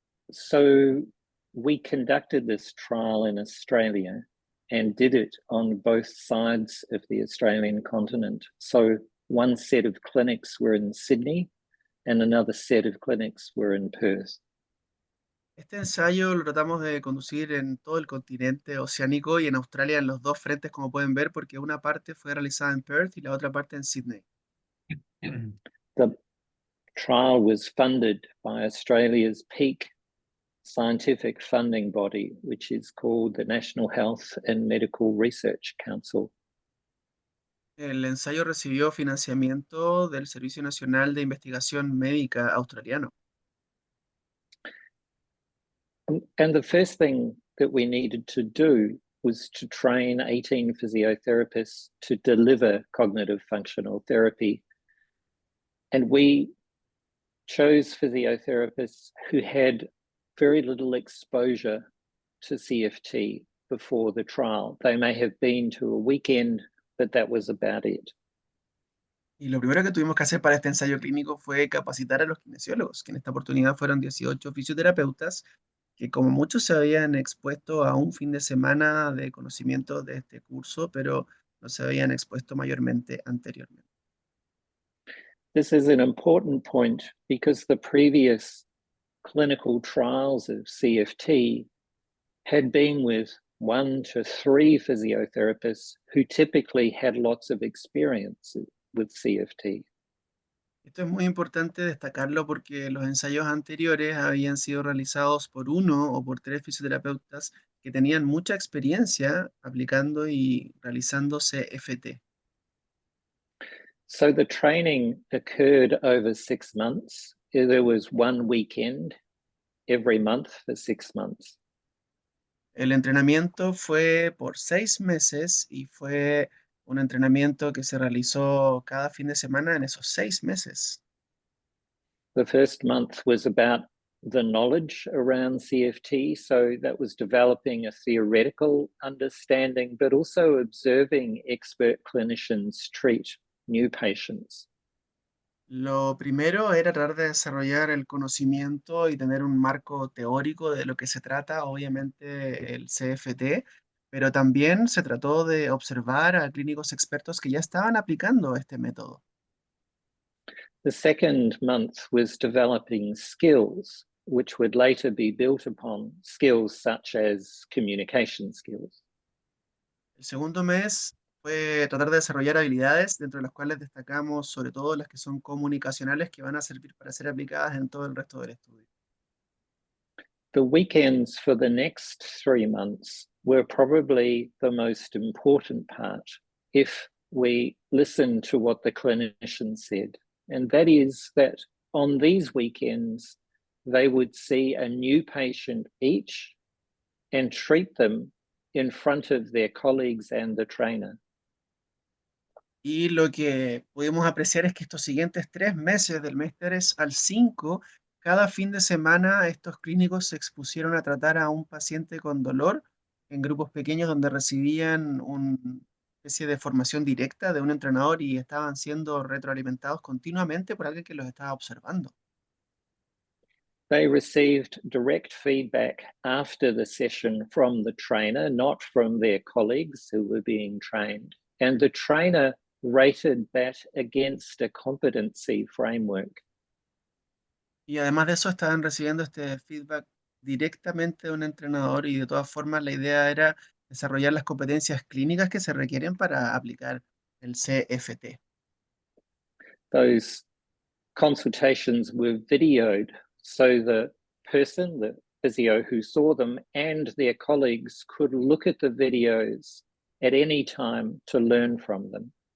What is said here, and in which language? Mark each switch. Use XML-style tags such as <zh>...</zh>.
<en>So we conducted this trial in Australia and did it on both sides of the Australian continent. So one set of clinics were in Sydney and another set of clinics were in Perth.</en> <es>Este ensayo lo tratamos de conducir en todo el continente oceánico y en Australia en los dos frentes, como pueden ver, porque una parte fue realizada en Perth y la otra parte en Sydney.</es> <en>The trial was funded by Australia's peak scientific funding body, which is called the National Health and Medical Research Council.</en> <es>El ensayo recibió financiamiento del Servicio Nacional de Investigación Médica australiano.</es> <en>And the first thing that we needed to do was to train 18 physiotherapists to deliver cognitive functional therapy. And we chose physiotherapists who had very little exposure to CFT before the trial. They may have been to a weekend, but that was about it.</en> <es>Y lo primero que tuvimos que hacer para este ensayo clínico fue capacitar a los kinesiólogos, que en esta oportunidad fueron 18 fisioterapeutas, que como muchos se habían expuesto a un fin de semana de conocimiento de este curso, pero no se habían expuesto mayormente anteriormente.</es> <en>This is an important point because the previous clinical trials of CFT had been with 1 to 3 physiotherapists who typically had lots of experience with CFT.</en> <es>Esto es muy importante destacarlo porque los ensayos anteriores habían sido realizados por uno o por tres fisioterapeutas que tenían mucha experiencia aplicando y realizando CFT.</es> <en>So the training occurred over 6 months. There was one weekend every month for 6 months.</en> <es>El entrenamiento fue por 6 meses y fue un entrenamiento que se realizó cada fin de semana en esos 6 meses.</es> <en>The first month was about the knowledge around CFT. So that was developing a theoretical understanding, but also observing expert clinicians treat new patients.</en> <es>Lo primero era tratar de desarrollar el conocimiento y tener un marco teórico de lo que se trata, obviamente el CFT, pero también se trató de observar a clínicos expertos que ya estaban aplicando este método.</es> <en>The second month was developing skills, which would later be built upon skills such as communication skills.</en> <es>El segundo mes fue tratar de desarrollar habilidades, dentro de las cuales destacamos sobre todo las que son comunicacionales, que van a servir para ser aplicadas en todo el resto del estudio.</es> <en>The weekends for the next 3 months were probably the most important part if we listen to what the clinician said. And that is that on these weekends, they would see a new patient each and treat them in front of their colleagues and the trainer.</en> <es>Y lo que pudimos apreciar es que estos siguientes 3 meses, del mes 3 al 5, cada fin de semana estos clínicos se expusieron a tratar a un paciente con dolor en grupos pequeños donde recibían una especie de formación directa de un entrenador y estaban siendo retroalimentados continuamente por alguien que los estaba observando.</es> <en>They received direct feedback after the session from the trainer, not from their colleagues who were being trained. And the trainer rated that against a competency framework.</en> <es>Y además de eso estaban recibiendo este feedback directamente de un entrenador y de todas formas la idea era desarrollar las competencias clínicas que se requieren para aplicar el CFT.</es> <en>Those consultations were videoed, so the person, the physio who saw them and their colleagues could look at the videos at any time to learn from them.</en>